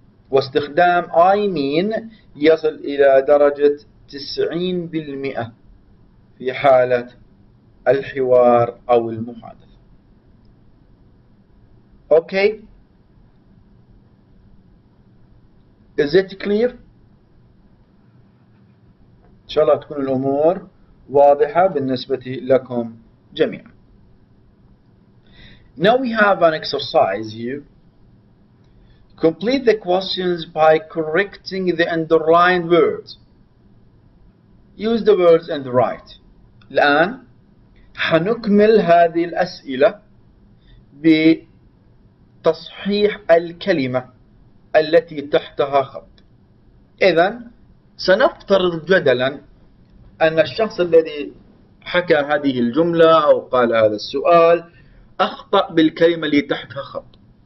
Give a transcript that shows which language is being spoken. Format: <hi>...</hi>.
<ar>واستخدام</ar> <en>I mean</en> <ar>يصل إلى درجة 90% في حالة الحوار أو المحادثة.</ar> <en>Okay? Is it clear?</en> <ar>إن شاء الله تكون الأمور واضحة بالنسبة لكم جميعا.</ar> <en>Now we have an exercise here. Complete the questions by correcting the underlined words. Use the words in the right.</en> <ar>الآن حنكمل هذه الأسئلة بتصحيح الكلمة التي تحتها خط. إذن سنفترض جدلا أن الشخص الذي حكى هذه الجملة أو قال هذا السؤال أخطأ بالكلمة اللي تحتها خط.</ar>